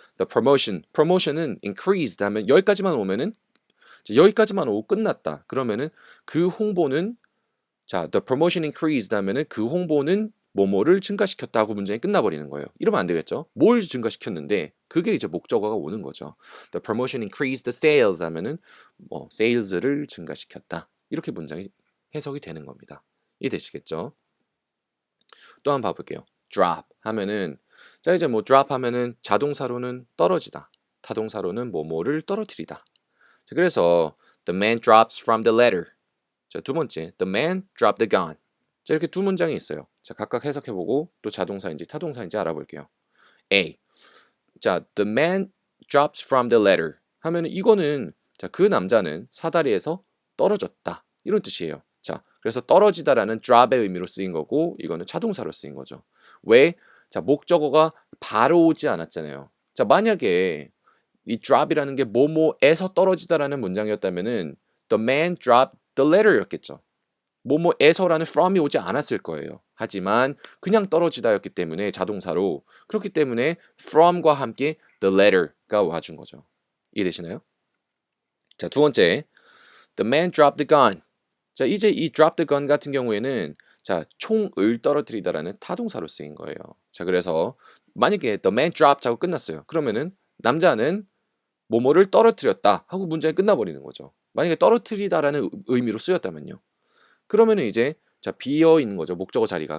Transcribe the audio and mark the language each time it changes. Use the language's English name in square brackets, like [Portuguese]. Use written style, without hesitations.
[English] The promotion은 increased [Korean] 하면 여기까지만 오면은 여기까지만 오고 끝났다. 그러면은 그 홍보는 자, [English] the promotion increased [Korean] 하면은 그 홍보는 뭐뭐를 증가시켰다고 문장이 끝나버리는 거예요. 이러면 안 되겠죠? 뭘 증가시켰는데 그게 이제 목적어가 오는 거죠. [English] The promotion increased the sales [Korean] 하면은 뭐 sales를 증가시켰다. 이렇게 문장이 해석이 되는 겁니다. 이해되시겠죠? 또 한번 봐볼게요. drop 하면은 자, 이제 뭐 drop 하면은 자동사로는 떨어지다. 타동사로는 뭐뭐를 떨어뜨리다. [English] 자, [Korean] 그래서 [English] the man drops from the ladder. 자, [Korean] 두 번째, [English] the man dropped the gun. [Korean] 자, 이렇게 두 문장이 있어요. 자, 각각 해석해보고 또 자동사인지 타동사인지 알아볼게요. A. 자, [English] the man drops from the ladder [Korean] 하면은 이거는 자, 그 남자는 사다리에서 떨어졌다. 이런 뜻이에요. 자, 그래서 떨어지다라는 drop의 의미로 쓰인 거고 이거는 차동사로 쓰인 거죠. 왜? 자, 목적어가 바로 오지 않았잖아요. 자, 만약에 이 drop이라는 게 뭐뭐에서 떨어지다라는 문장이었다면은 [English] the man dropped the ladder [Korean] 였겠죠. 뭐뭐에서라는 from이 오지 않았을 거예요. 하지만 그냥 떨어지다였기 때문에 자동사로 그렇기 때문에 from과 함께 the ladder가 와준 거죠. 이해되시나요? [English] 자, [Korean] 두 번째, [English] the man dropped the gun. [Korean] 자, 이제 이 [English] drop the gun [Korean] 같은 경우에는 자, 총을 떨어뜨리다라는 타동사로 쓰인 거예요. 자, 그래서 만약에 [English] the man dropped [Korean] 하고 끝났어요. 그러면은 남자는 뭐뭐를 떨어뜨렸다 하고 문장이 끝나버리는 거죠. 만약에 떨어뜨리다라는 의미로 쓰였다면요. 그러면은 이제 자, 비어 있는 거죠. 목적어 자리가.